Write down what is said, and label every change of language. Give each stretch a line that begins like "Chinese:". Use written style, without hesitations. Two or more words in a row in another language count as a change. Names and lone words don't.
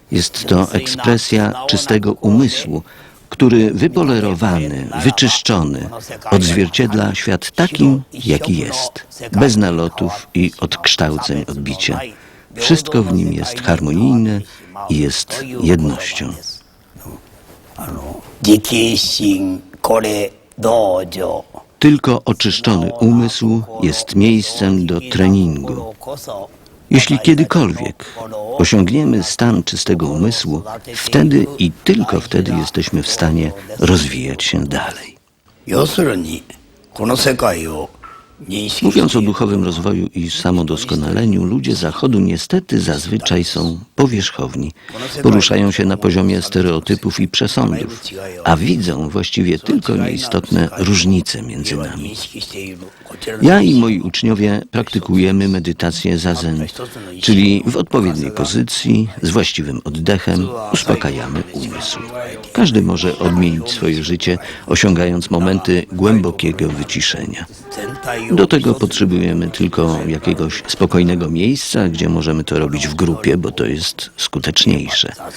Polish: Jest to ekspresja czystego umysłu, który wypolerowany, wyczyszczony, odzwierciedla świat takim, jaki jest, bez nalotów i odkształceń odbicia. Wszystko w nim jest harmonijne i jest jednością.
Japanese: 自敬心これ道場
Polish: Tylko oczyszczony umysł jest miejscem do treningu. Jeśli kiedykolwiek osiągniemy stan czystego umysłu, wtedy i tylko wtedy jesteśmy w stanie rozwijać się dalej.
Japanese: 要するにこの世界を認識
Polish: Mówiąc o duchowym rozwoju i samodoskonaleniu, ludzie Zachodu niestety zazwyczaj są powierzchowni. Poruszają się na poziomie stereotypów i przesądów, a widzą właściwie tylko nieistotne różnice między nami.
Japanese: 認識しているこちらの
Polish: Ja i moi uczniów praktykujemy medytację zazen, czyli w odpowiedniej pozycji, z właściwym oddechem uspokajamy umysł. Każdy może odmienić swoje życie, osiągając momenty głębokiego wyciszenia.
Japanese: 全体を
Polish: Do tego potrzebujemy tylko jakiegoś spokojnego miejsca, gdzie możemy to robić w grupie, bo to jest skuteczniejsze.